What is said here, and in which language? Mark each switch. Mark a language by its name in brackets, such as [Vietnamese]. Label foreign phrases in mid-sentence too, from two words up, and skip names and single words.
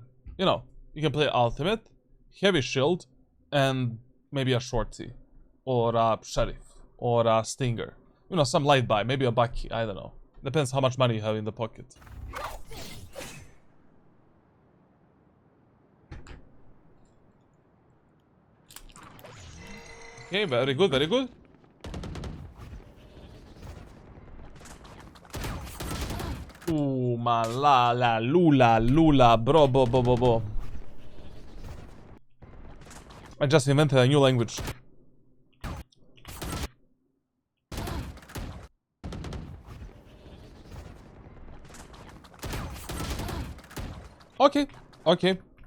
[English] You know, you can play ultimate, heavy shield, and maybe a shorty, or a sheriff, or a stinger. You know, some light buy, maybe a bucky. I don't know. Depends how much money you have in the pocket. Okay, very good, very good. Ooh, ma la la lula bro bo. I just invented a new language. Okay, okay.